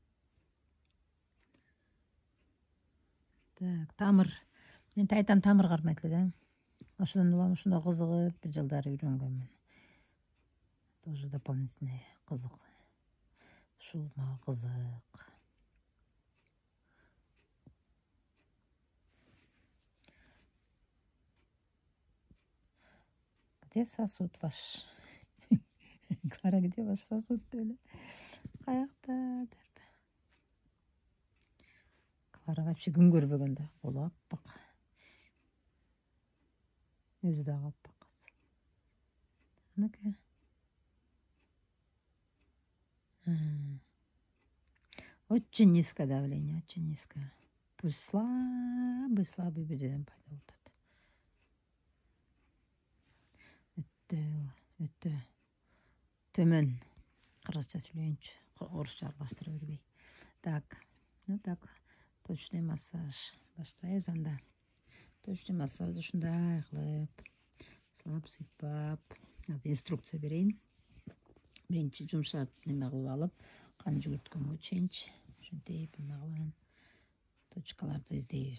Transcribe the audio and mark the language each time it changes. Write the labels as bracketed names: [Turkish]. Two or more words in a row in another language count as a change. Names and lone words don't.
[Kyrgyz] Так, тамыр. Мен айтам, тамыр кармайт эле да. Ошондон улам ушунда кызыгып бир жылдары үйрөнгөнмүн. [Russian] Тоже дополнительный кызык. [Kyrgyz] Ушул мага кызык. [Russian] Где сосуд ваш? Клара, где ваш сосуд? [Kyrgyz] Каякта? Клара вообще күн көрбөгөн да. Колу аппак. Өзү дагы аппак кыз. Анакы. [Russian] Очень низкое давление, очень низкое. Пульс слабый [Kyrgyz] бирден пайда болуп атат. Өтө төмөн. Кыргызча сүйлөйүнчү. Орусча аралаштыра бербей. [Russian] Так, ну так. Точный массаж. [Kyrgyz] Баштайбыз анда. [Russian] Точный массаж [Kyrgyz] ушундай кылып, слап сыйпап. Инструкция берейин. Биринчи жумшак неме кылып алып, кан жүгүрткөнгө чейинчи ушинтип эме кылып точкаларды издейбиз.